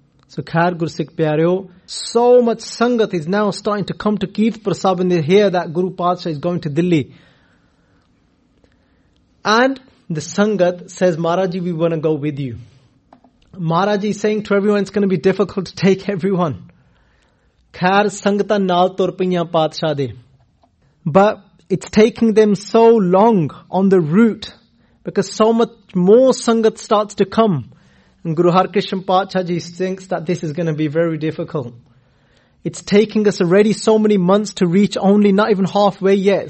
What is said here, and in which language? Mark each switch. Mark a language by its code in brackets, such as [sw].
[en] So Khair Gur Sikh Pyareo, so much Sangat is now starting to come to Kirtpur Sahib, and they hear that Guru Pacha is going to Delhi. And the Sangat says, Maharaji, we want to go with you. Maharaji is saying to everyone, it's going to be difficult to take everyone. [pa] ਖੈਰ ਸੰਗਤਾ ਨਾਲ ਤੁਰਪਿਨਿਆ ਪਾਚਾ ਦੇ। [en] But it's taking them so long on the route, because so much more Sangat starts to come. And Guru Har Krishna Pacha Ji thinks that this is going to be very difficult. It's taking us already so many months to reach only not even halfway yet.